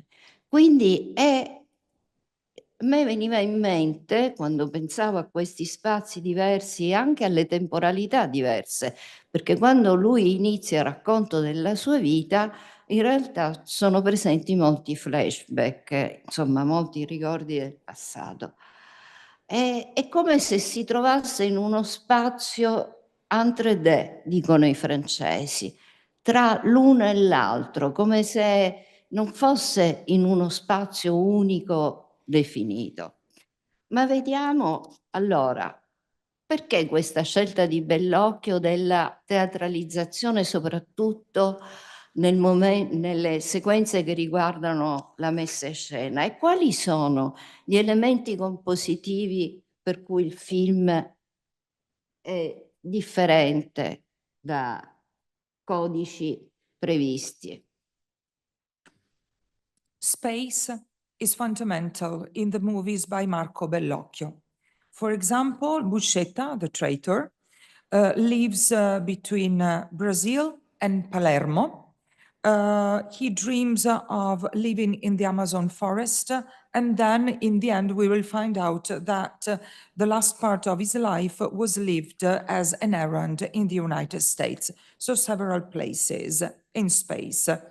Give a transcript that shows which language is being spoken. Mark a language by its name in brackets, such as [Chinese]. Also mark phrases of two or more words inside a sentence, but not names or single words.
[Italian] Quindi a me veniva in mente, quando pensavo a questi spazi diversi e anche alle temporalità diverse, perché quando lui inizia il racconto della sua vita, in realtà sono presenti molti flashback, insomma, molti ricordi del passato. È come se si trovasse in uno spazio [French] entre deux, [Italian] dicono i francesi, tra l'uno e l'altro, come se non fosse in uno spazio unico definito. Ma vediamo allora, perché questa scelta di Bellocchio della teatralizzazione, soprattutto nelle sequenze che riguardano la messa in scena, e quali sono gli elementi compositivi per cui il film è differente da codici previsti? [English] Space is fundamental in the movies by Marco Bellocchio. For example, Buscetta, the traitor, lives between Brazil and Palermo. He dreams of living in the Amazon forest, and then in the end we will find out that the last part of his life was lived as an errand in the United States, so several places in space.